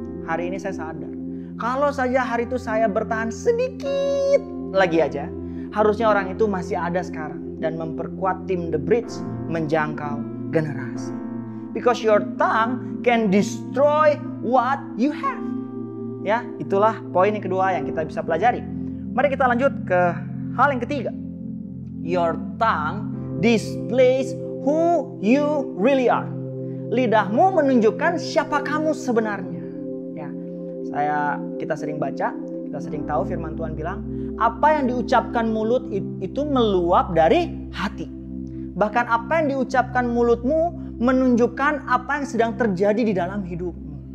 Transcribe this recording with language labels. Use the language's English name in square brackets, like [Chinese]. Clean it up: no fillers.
[Indonesian] Hari ini saya sadar, kalau saja hari itu saya bertahan sedikit lagi aja, harusnya orang itu masih ada sekarang dan memperkuat tim The Bridge menjangkau generasi. [English] Because your tongue can destroy what you have. [Indonesian] Ya, itulah poin yang kedua yang kita bisa pelajari. Mari kita lanjut ke hal yang ketiga. [English] Your tongue displays who you really are. [Indonesian] Lidahmu menunjukkan siapa kamu sebenarnya. Ya, kita sering baca, kita sering tahu firman Tuhan bilang, apa yang diucapkan mulut itu meluap dari hati. Bahkan apa yang diucapkan mulutmu menunjukkan apa yang sedang terjadi di dalam hidupmu.